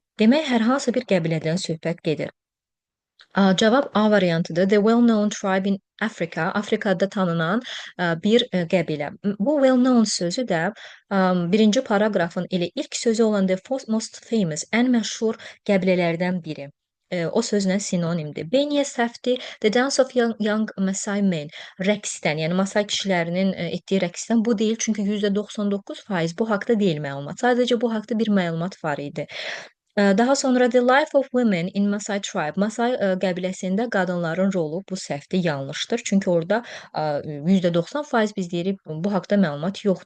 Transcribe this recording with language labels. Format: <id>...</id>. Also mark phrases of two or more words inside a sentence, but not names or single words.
<az>Demək, hər hansı bir qəbilədən söhbət gedir. Cavab A variantıdır.</az> <en>The well-known tribe in Africa,</en> <az>Afrikada tanınan bir qəbilə. Bu well-known sözü də birinci paraqrafın elə ilk sözü olan</az> <en>the most famous,</en> <az>ən məşhur qəbilələrdən biri. O sözlə sinonimdir. B niyə səhvdir?</az> <en>The dance of young Maasai men.</en> <az>Rəqsdən, yəni Masai kişilərinin etdiyi rəqsdən bu deyil, çünki %99% bu haqda deyil məlumat. Sadəcə bu haqda bir məlumat var idi. Daha sonra</az> <en>The Life of Women in Maasai Tribe.</en> <az>Maasai qəbiləsində qadınların rolu bu səhvdir, yanlışdır. Çünki orada %90% biz deyirik bu haqda məlumat yoxdur.</az>